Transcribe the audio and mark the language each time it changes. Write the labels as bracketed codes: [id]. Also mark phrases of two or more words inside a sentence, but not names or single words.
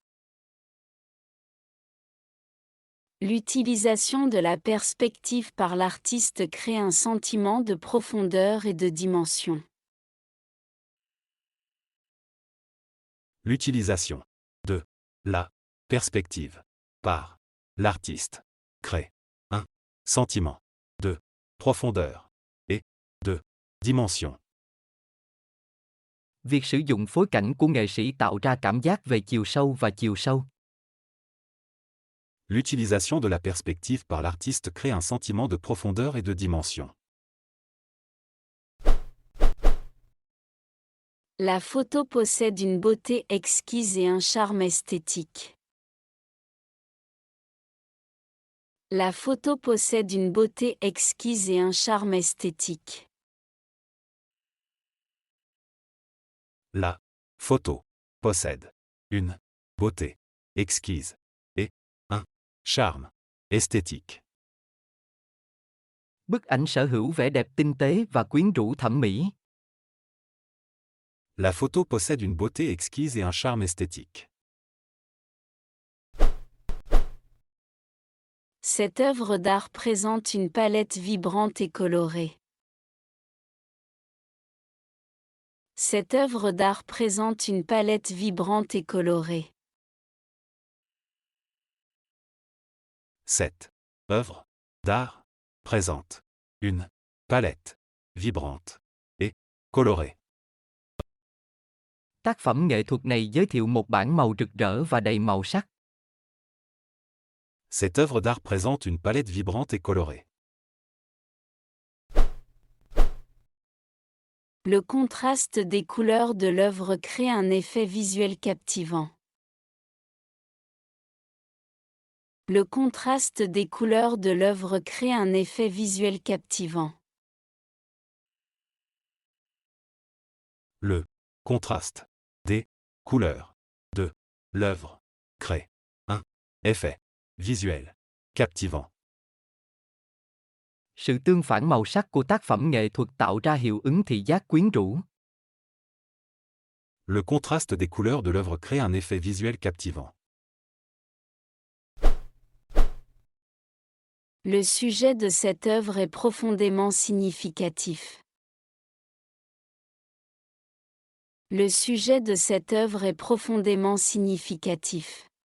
[fr] L'utilisation de la perspective par l'artiste crée un sentiment de profondeur et de dimension. L'utilisation de la perspective par l'artiste crée un sentiment de profondeur et de dimension. [vi] Việc sử dụng phối cảnh của nghệ sĩ tạo ra cảm giác về chiều sâu và chiều sâu. [fr] L'utilisation de la perspective par l'artiste crée un sentiment de profondeur et de dimension. La photo possède une beauté exquise et un charme esthétique. La photo possède une beauté exquise et un charme esthétique. La photo possède une beauté exquise et un charme esthétique. [vi] Bức ảnh sở hữu vẻ đẹp tinh tế và quyến rũ thẩm mỹ. [fr] La photo possède une beauté exquise et un charme esthétique. Cette œuvre d'art présente une palette vibrante et colorée. Cette œuvre d'art présente une palette vibrante et colorée. Cette œuvre d'art présente une palette vibrante et colorée. [vi] Tác phẩm nghệ thuật này giới thiệu một bảng màu rực rỡ và đầy màu sắc. [fr] Cette œuvre d'art présente une palette vibrante et colorée. Le contraste des couleurs de l'œuvre crée un effet visuel captivant. Le contraste des couleurs de l'œuvre crée un effet visuel captivant. Le contraste des couleurs de l'œuvre crée un effet visuel captivant. [vi] Sự tương phản màu sắc của tác phẩm nghệ thuật tạo ra hiệu ứng thị giác quyến rũ. [fr] Le contraste des couleurs de l'œuvre crée un effet visuel captivant. Le sujet de cette œuvre est profondément significatif. Le sujet de cette œuvre est profondément significatif.